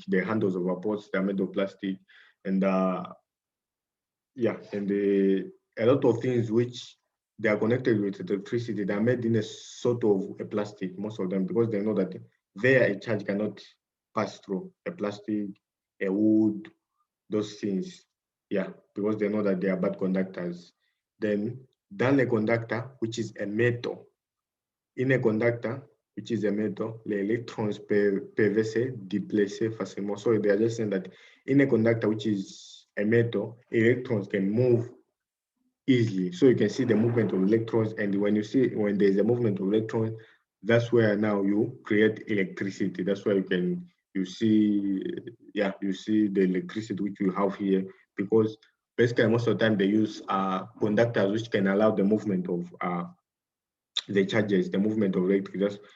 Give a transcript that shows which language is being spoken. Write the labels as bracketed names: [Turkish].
[English] The handles of our pots, they are made of plastic, and yeah, and a lot of things which they are connected with electricity, they are made in a sort of a plastic, most of them, because they know that there a charge cannot pass through a plastic, a wood, those things. Yeah, because they know that they are bad conductors. Then, a conductor, which is a metal. In a conductor, which is a metal, [French] les électrons peuvent se déplacer facilement. [English] So they are just saying that in a conductor, which is a metal, electrons can move easily. So you can see the movement of electrons, and when there's a movement of electrons, that's where now you create electricity. That's where you see the electricity which you have here, because basically most of the time they use conductors which can allow the movement of the charges, the movement of electricity.